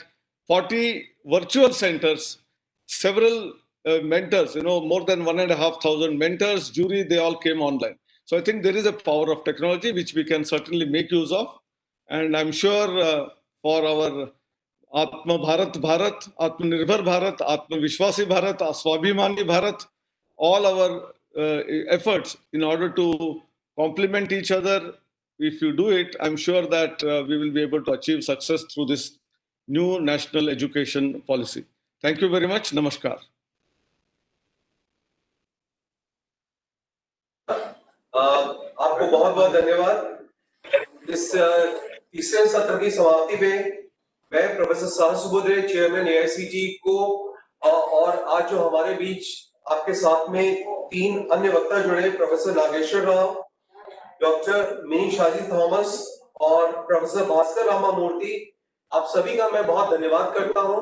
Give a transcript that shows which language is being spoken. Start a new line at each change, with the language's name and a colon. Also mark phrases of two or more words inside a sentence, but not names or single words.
English: 40 virtual centers, several mentors, more than 1,500 mentors, jury, they all came online. So I think there is a power of technology which we can certainly make use of. And I'm sure for our
Hindi: आत्म भारत भारत, आत्मनिर्भर भारत, आत्म विश्वासी भारत, स्वाभिमानी भारत,
English: all our efforts in order to complement each other, if you do it, I'm sure that we will be able to achieve success through this new national education policy. Thank you very much. Namaskar.
Hindi: आपको बहुत बहुत धन्यवाद। इस तीसरे सत्र की समाप्ति में मैं प्रोफेसर शाह सुबोधे,
English: Chairman AICTE
Hindi: को और आज जो हमारे बीच आपके साथ में तीन अन्य वक्ता जुड़े, प्रोफेसर नागेश्वर राव, डॉक्टर मिनी शाजी थॉमस और प्रोफेसर भास्कर रामा मूर्ति, आप सभी का मैं बहुत धन्यवाद करता हूं।